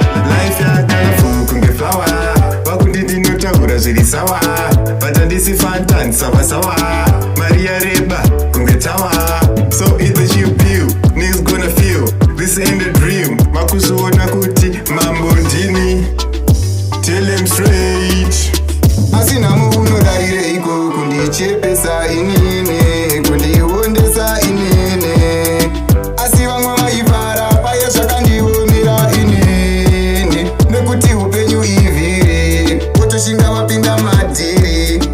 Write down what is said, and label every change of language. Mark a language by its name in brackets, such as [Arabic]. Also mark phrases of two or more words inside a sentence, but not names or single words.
[English] Life ya colorful [Shona] kunge flower. Vakundi ndinotaura zviri sawa. But handisi Fanta, [Swahili] ni sawa sawa. [Shona] Mari yareba kunge tower. [English] So it's a cheap view. Niggas gonna feel. This ain't a dream. [Shona] Makusuona kuti mambo ndini. [English] Tell him straight. [Shona] Asi nhamo unorarireiko kundichepesa inini, kundiondesa inini? Asi vamwe vaifara paya zvakandiomera inini, nekuti upenyu ivhiri, wotoshinga wapinda madhiri.